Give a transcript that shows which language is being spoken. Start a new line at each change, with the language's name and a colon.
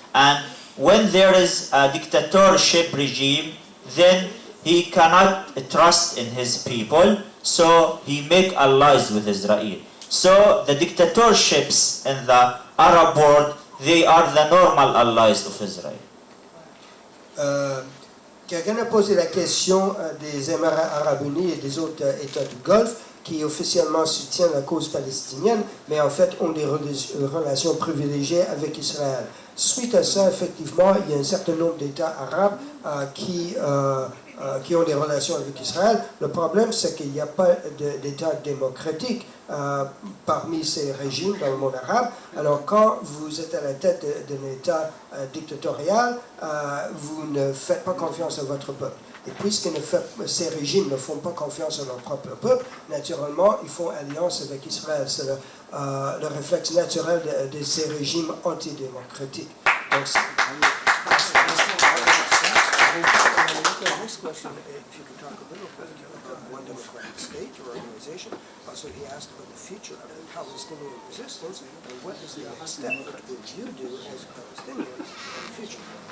English: And when there is a dictatorship regime, then he cannot trust in his people, so he make allies with Israel. So the dictatorships in the Arab world, they are the normal allies of Israel.
French: Quelqu'un a posé la question des Émirats arabes unis et des autres États du Golfe qui officiellement soutiennent la cause palestinienne, mais en fait ont des relations privilégiées avec Israël. Suite à ça, effectivement, il y a un certain nombre d'États arabes qui ont des relations avec Israël. Le problème, c'est qu'il n'y a pas d'État démocratique parmi ces régimes dans le monde arabe. Alors, quand vous êtes à la tête d'un État dictatorial, vous ne faites pas confiance à votre peuple. Et puisque ces régimes ne font pas confiance à leur propre peuple, naturellement, ils font alliance avec Israël. C'est le réflexe naturel de ces régimes antidémocratiques.
English: Donc, next question, if you could talk a little bit about one democratic state or organization. Also, he asked about the future of the Palestinian resistance and what is the next step? What would you do as Palestinians in the future?